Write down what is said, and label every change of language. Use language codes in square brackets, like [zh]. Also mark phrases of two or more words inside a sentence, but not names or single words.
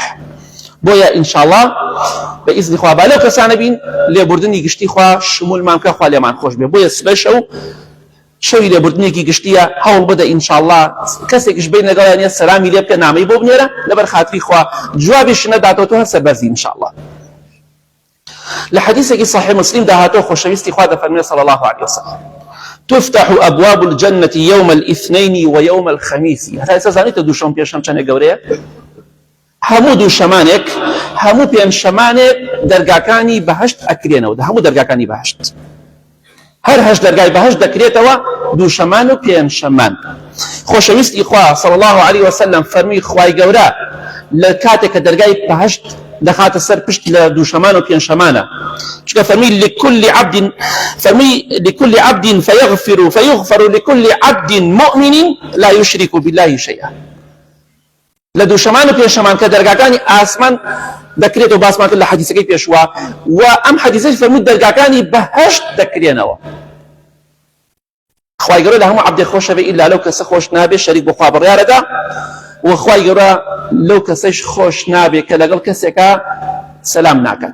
[ckb] بۆیە ئینشاءڵڵا بە ئیزنی خوا با لەو کەسانە بین لێبوردنی گشتی خوا شمولمان بکە خوا لێمان خۆش بێ. بۆیە سبەی شەو شەوی لێبوردنێکی گشتیە هەوڵ بدە ئینشاءڵڵا کەسێکیش بین لەگەڵیانە سەلامی لێ بکە نامەی بۆ بنێرە لەبەر خاتری خوا جوابیش نەداتەوە تۆ هەر سەربەرزی ئینشاءڵڵا. لە حەدیثێکی صحیح مسلم داهاتەوە خۆشەویستی خوا دەفەرمێ [ar] صلی الله عليه وسلم تفتح أبواب الجنة يوم الاثنين ويوم الخميس. [ckb] هەتا ئێستا زانیتە دووشەم پێشەم چەندێک گەورەیە؟ هەموو دووشەمانێک هەموو پێنجشەمانێک دەرگاکانی بەهەشت ئەکرێنەوە هەموو دەرگاکانی بەهەشت هەر هەشت دەرگای بەهەشت دەکرێتەوە دووشەمان و پێنجشەمان. خۆشەویستی خوا [ar] صلی الله عليه وسلم [ckb] فەرمی خوای گەورە لە کاتێک کە دەرگای بەهەشت دەخاتە سەر پشت لە دووشەمان و پێنجشەمانە چونکە فەرمی [ar] لكل عبد فيغفر لكل عبد مؤمن لا يشرك بالله شيئا. [ckb] لە دووشەمان و پێنجشەمان کە دەرگاکانی ئاسمان دەکرێتەوە باسمان کرد لە حەدیثەکەی پێشوا و ئەم حەدیثەش فەرمووی دەرگاکانی بەهەشت دەکرێنەوە. خوای گەورە لە هەموو عەبدێ خۆشە بێ ئیلا لەو کەسە خۆش نابێ شەریک بۆ خوا بڕیارەدا و خوای گەورە لەو کەسەش خۆش نابێ کە لەگەڵ کەسێکە سەلام ناکات.